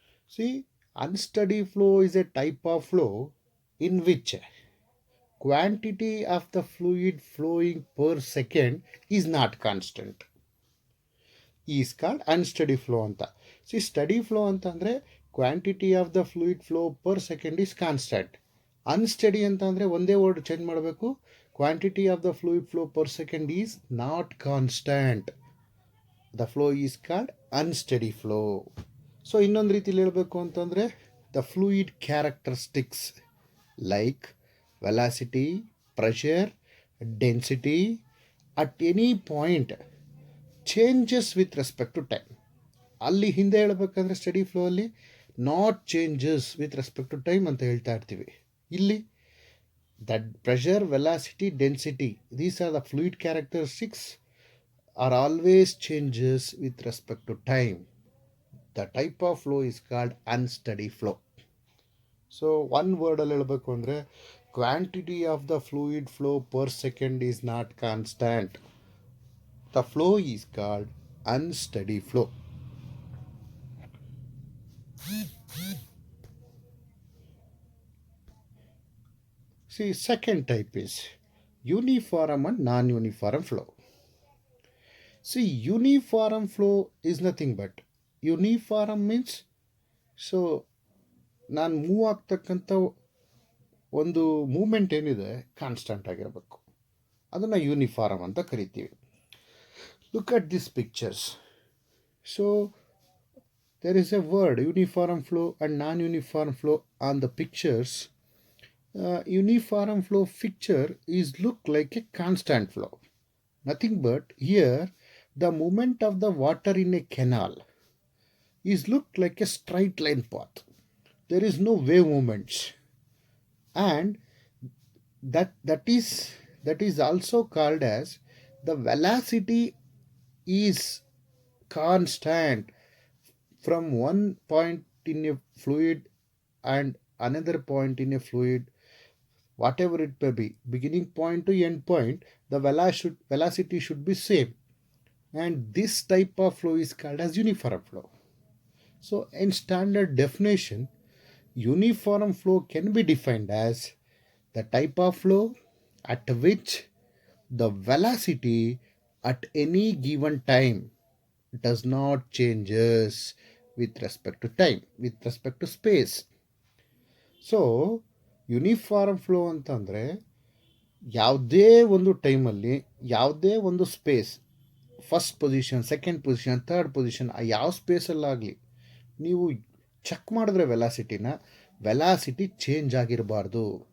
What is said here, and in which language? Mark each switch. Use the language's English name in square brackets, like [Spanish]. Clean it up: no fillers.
[English] See, unsteady flow is a type of flow in which quantity of the fluid flowing per second is not constant, is called unsteady flow ಅಂತ. See, steady flow ಅಂತಂದರೆ quantity of the fluid flow per second is constant. Unsteady [Kannada] ಅಂತ ಅಂದರೆ ಒಂದೇ word change ಮಾಡಬೇಕು, [English] quantity of the fluid flow per second is not constant. The flow is called unsteady flow. [Kannada] So ಇನ್ನೊಂದು ರೀತಿಯಲ್ಲಿ ಹೇಳಬೇಕು ಅಂತಂದರೆ [English] The fluid characteristics like velocity, pressure, density at any point changes with respect to time. [Kannada] ಅಲ್ಲಿ ಹಿಂದೆ ಹೇಳಬೇಕಂದ್ರೆ [English] steady flow ಅಲ್ಲಿ not changes with respect to time [Kannada] ಅಂತ ಹೇಳ್ತಾ ಇರ್ತೀವಿ. [English] ಇಲ್ಲಿ that pressure, velocity, density, these are the fluid characteristics are always changes with respect to time. The type of flow is called unsteady flow. So one word [Kannada] ಅಲ್ಲಿ ಹೇಳಬೇಕು ಅಂದರೆ [English] quantity of the fluid flow per second is not constant. The flow is called unsteady flow. See, second type is uniform and non-uniform flow. See, uniform flow is nothing but uniform means [Kannada] so ನಾನು move ಆಗ್ತಕ್ಕಂಥ ಒಂದು moment ಏನಿದೆ constant ಆಗಿರಬೇಕು, ಅದನ್ನು uniform ಅಂತ ಕರಿತೀವಿ. [English] Look at this pictures. So there is a word uniform flow and non uniform flow on the pictures. Uniform flow picture is look like a constant flow. Nothing but here the movement of the water in a canal is look like a straight line path. There is no wave movements, and that is also called as the velocity is constant from one point in a fluid and another point in a fluid, whatever it may be, beginning point to end point, the velocity should be same. And this type of flow is called as uniform flow. So in standard definition, uniform flow can be defined as the type of flow at which the velocity at any given time does not changes with respect to time, with respect to space. [Kannada] So uniform flow ಅಂತಂದರೆ ಯಾವುದೇ ಒಂದು ಟೈಮಲ್ಲಿ ಯಾವುದೇ ಒಂದು space, first position, second position, third position, ಆ ಯಾವ ಸ್ಪೇಸಲ್ಲಾಗಲಿ ನೀವು check ಮಾಡಿದ್ರೆ ವೆಲಾಸಿಟಿ ಚೇಂಜ್ ಆಗಿರಬಾರ್ದು.